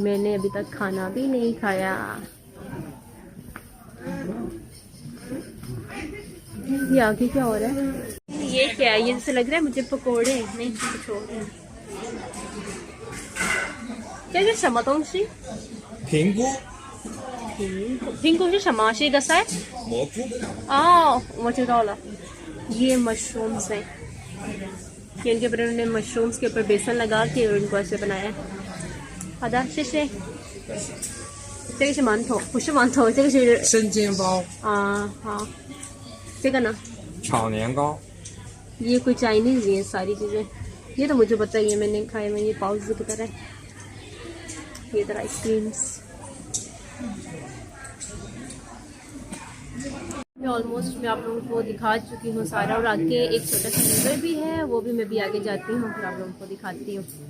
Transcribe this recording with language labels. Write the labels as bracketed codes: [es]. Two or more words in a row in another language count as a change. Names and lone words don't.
[hi] मैंने अभी तक खाना भी नहीं खाया। ये आगे क्या हो रहा है? ये क्या है? ये जैसे लग रहा है मुझे पकोड़े, नहीं कुछ और है। क्या ये [zh] 什么东西？评估评估是什么？是一个菜？蘑菇，哦，我知道了， [hi] ये मशरूम्स हैं। ये इनके ऊपर उन्होंने मशरूम्स के ऊपर बेसन लगा के और इनको ऐसे बनाया। आधा शेषे [zh] 这个是馒头，不是馒头，这个是生煎包，好，这个呢？炒年糕， [hi] ये कोई चाइनीज ही है सारी चीज़ें। ये तो मुझे पता ही है, मैंने खाए में। ये पाउच की तरह, ये तरह आइसक्रीम्स। ऑलमोस्ट मैं आप लोगों को दिखा चुकी हूँ सारा, और आगे एक छोटा सा रिवर भी है, वो भी मैं भी आगे जाती हूँ, फिर आप लोगों को दिखाती हूँ।